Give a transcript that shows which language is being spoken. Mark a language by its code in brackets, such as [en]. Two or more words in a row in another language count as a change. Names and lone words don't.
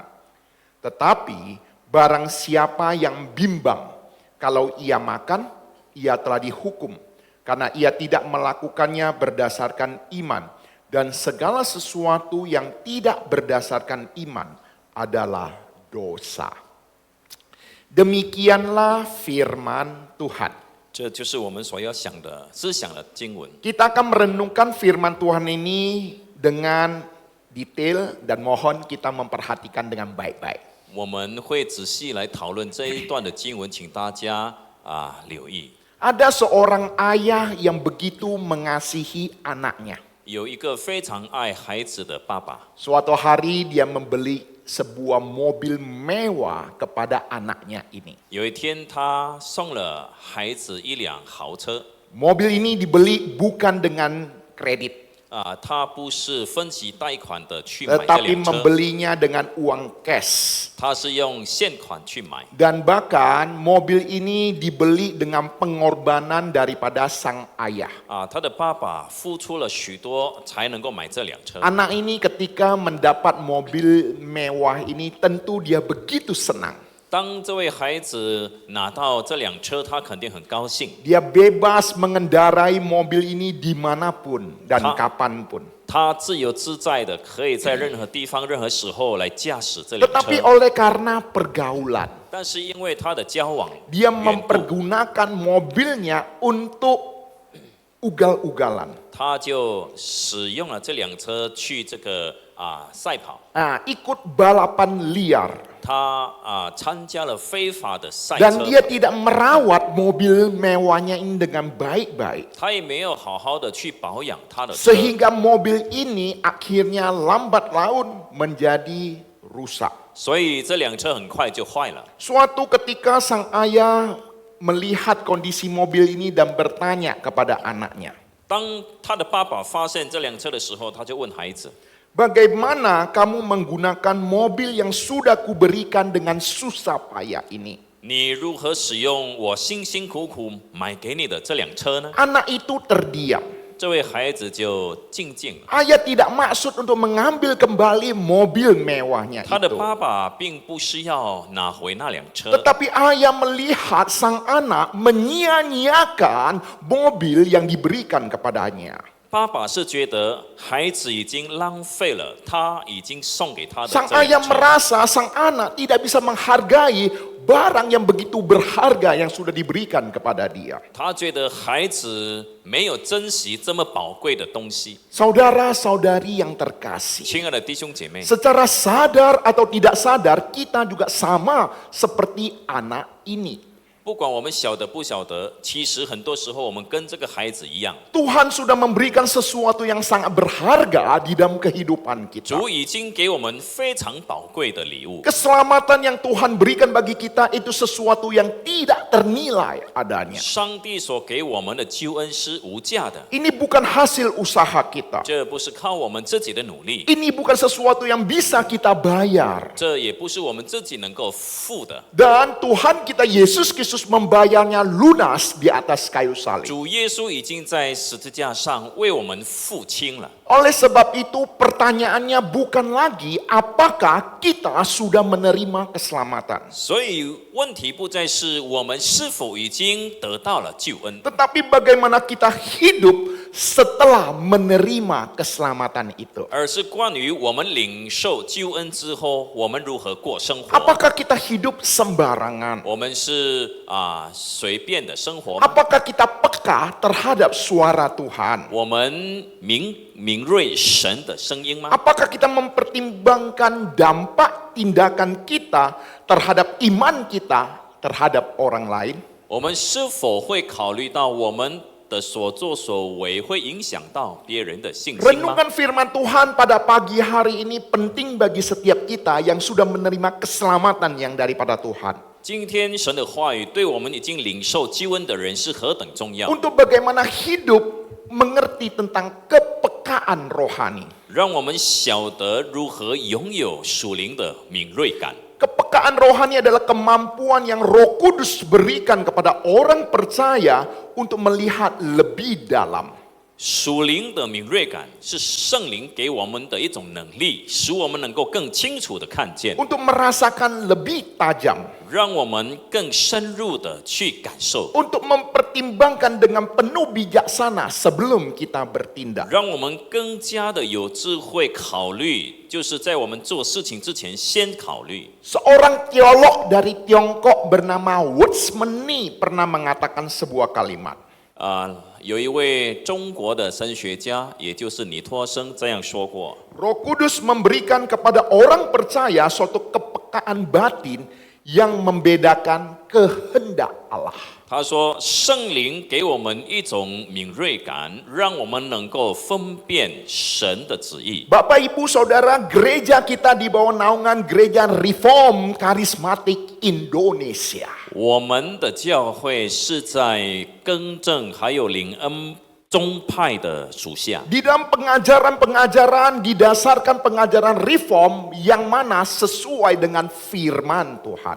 [id] Tetapi barang siapa yang bimbang kalau ia makan, ia telah dihukum karena ia tidak melakukannya berdasarkan iman, dan segala sesuatu yang tidak berdasarkan iman adalah dosa. Demikianlah firman Tuhan. [zh] 这就是我们所要想的思想的经文。 [id] Kita akan merenungkan firman Tuhan ini dengan detail dan mohon kita memperhatikan dengan baik-baik. [zh] 我们会仔细来讨论这一段的经文，请大家留意。 [id] Ada seorang ayah yang begitu mengasihi anaknya. [zh] 有一个非常爱孩子的爸爸， [id] Suatu hari dia membeli sebuah mobil mewah kepada anaknya ini. [zh] 有一天他送了孩子一辆豪车。 [id] Mobil ini dibeli bukan dengan kredit. [zh] 他不是分期贷款的去买这 [id] tetapi [zh] 辆车， [id] membelinya dengan uang cash. [zh] 他是用现款去买。 [id] Dan bahkan mobil ini dibeli dengan pengorbanan daripada sang ayah. [zh] 他的爸爸付出了许多才能够买这辆车。 [id] Anak ini ketika mendapat mobil mewah ini tentu dia begitu senang. [zh] 当这位孩子拿到这辆车，他肯定很高兴。 [id] Dia bebas mengendarai mobil ini dimanapun dan kapanpun. [zh] 他自由自在的可以在任何地方、任何时候来驾驶这辆 [id] Tetapi [zh] 车。 [id] oleh karena pergaulan, [zh] 但是因为他的交往， [id] dia [zh] 缘故 [id] mempergunakan mobilnya untuk ugal-ugalan. [zh] 他就使用了这辆车去这个赛跑。 [id] Ikut balapan liar. [zh] 他参加了非法的赛 [id] Dan [zh] 车， [id] dia tidak merawat mobil mewahnya ini dengan baik-baik. [zh] 他也没有好好的去保养他的车， [id] Sehingga mobil ini akhirnya lambat laun menjadi rusak. [zh] 所以这辆车很快就坏了。 [id] Suatu ketika sang ayah melihat kondisi mobil ini dan bertanya kepada anaknya, [zh] 当他的爸爸发现这辆车的时候，他就问孩子： [id] bagaimana kamu menggunakan mobil yang sudah kuberikan dengan susah payah ini? [zh] 你如何使用我辛辛苦苦买给你的这辆车呢？ [id] Anak itu terdiam. [zh] 这位孩子就静静了。 [id] Ayah tidak maksud untuk mengambil kembali mobil mewahnya [zh] 他的 [id] itu. [zh] 爸爸并不是要拿回那辆车， [id] Tetapi ayah melihat sang anak menyia-nyiakan mobil yang diberikan kepadanya. [zh] 爸爸是觉得孩子已经浪费了他已经送给他的 [id] Sang [zh] 这 [id] ayah [zh] 辆车。 [id] merasa sang anak tidak bisa menghargai barang yang begitu berharga yang sudah diberikan kepada dia. [zh] 他觉得孩子没有珍惜这么宝贵的东西。 [id] Saudara-saudari yang terkasih, [zh] 亲爱的弟兄姐妹， [id] secara sadar atau tidak sadar kita juga sama seperti anak ini. [zh] 不管我们晓得不晓得，其实很多时候我们跟这个孩子一样， [id] Tuhan sudah memberikan sesuatu yang sangat berharga di dalam kehidupan kita. [zh] 主已经给我们非常宝贵的礼物。 [id] Keselamatan yang Tuhan berikan bagi kita itu sesuatu yang tidak ternilai adanya. [zh] 上帝所给我们的救恩是无价的， [id] Ini bukan hasil usaha kita. [zh] 这不是靠我们自己的努力， [id] Ini bukan sesuatu yang bisa kita bayar. [zh] 这也不是我们自己能够付的。 [id] Dan Tuhan kita Yesus Kristus membayarnya lunas di atas kayu salib. [zh] 主耶稣已经在十字架上为我们付清了。 [id] Oleh sebab itu pertanyaannya bukan lagi apakah kita sudah menerima keselamatan. [zh] 所以问题不再是我们是否已经得到了救恩， [id] Tetapi bagaimana kita hidup setelah menerima keselamatan itu. [zh] 而是关于我们领受救恩之后，我们如何过生活。 [id] Apakah kita hidup sembarangan? [zh] 我们是随便的生活吗？ [id] Apakah kita peka terhadap suara Tuhan? [zh] 我们敏锐神的声音吗？ [id] Apakah kita mempertimbangkan dampak tindakan kita terhadap iman kita terhadap orang lain? [zh] 我们是否会考虑到我们的所作所为会影响到别人的信心吗？ [id] Renungan firman Tuhan pada pagi hari ini penting bagi setiap kita yang sudah menerima keselamatan yang daripada Tuhan. [zh] 今天神的话语对我们已经领受救恩的人是何等重要， [id] Untuk bagaimana hidup mengerti tentang kepekaan rohani. [zh] 让我们晓得如何拥有属灵的敏锐感。 [id] Kepekaan rohani adalah kemampuan yang Roh Kudus berikan kepada orang percaya untuk melihat lebih dalam. [zh] 属灵的敏锐感是圣灵给我们的一种能力，使我们能够更清楚的看见， [id] Untuk merasakan lebih tajam. [zh] 让我们更深入的去感受， [id] Untuk mempertimbangkan dengan penuh bijaksana sebelum kita bertindak. [zh] 让我们更加的有智慧考虑，就是在我们做事情之前先考虑。 [id] Seorang teolog dari Tiongkok bernama Watchmeni pernah mengatakan sebuah kalimat. [zh] 有一位中国的神学家，也就是尼托生这样说过： [id] Roh Kudus memberikan kepada orang percaya suatu kepekaan batin yang membedakan kehendak Allah. [zh] 他说，圣灵给我们一种敏锐感，让我们能够分辨神的旨意。 [id] Bapak Ibu Saudara, gereja kita di bawah naungan Gereja Reform Karismatik Indonesia. [zh] 我们的教会是在更正还有领恩宗派的属下。 [id] Di dalam pengajaran-pengajaran didasarkan pengajaran reform yang mana sesuai dengan firman Tuhan.